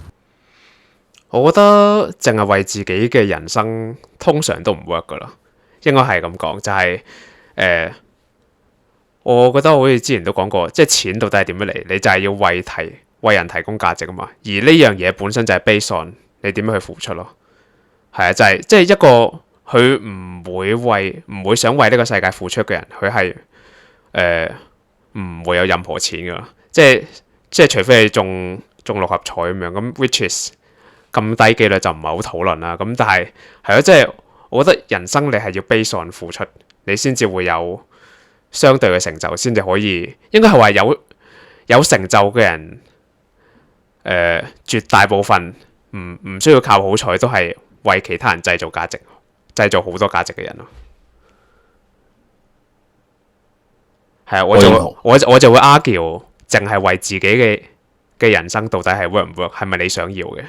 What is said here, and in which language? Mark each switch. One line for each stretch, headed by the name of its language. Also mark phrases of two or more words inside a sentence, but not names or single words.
Cantonese: 我覺得淨係為自己嘅人生通常都唔 work 噶啦，應該係咁講，就係、我覺得好似之前都講過，即係錢到底係點樣嚟？你就係要為人提供價值啊嘛。而呢樣嘢本身就係
English: based on
Cantonese: 你點樣去付出咯。係啊，就係即係一個佢唔會想為呢個世界付出嘅人，佢係唔會有任何錢噶。即係除非你中六合彩咁樣，咁
English: which is
Cantonese: 咁低機率就唔係好討論啦。咁但係係咯，即係我覺得人生你係要
English: based on
Cantonese: 付出，你先至會有相對嘅成就，先至可以應該係話有成就嘅人，絕大部分唔需要靠好彩，都係為其他人製造價值，製造好多價值嘅人咯。係啊，我就會 argue，淨係為自己嘅人生到底係 work 唔 work，係咪你想要嘅？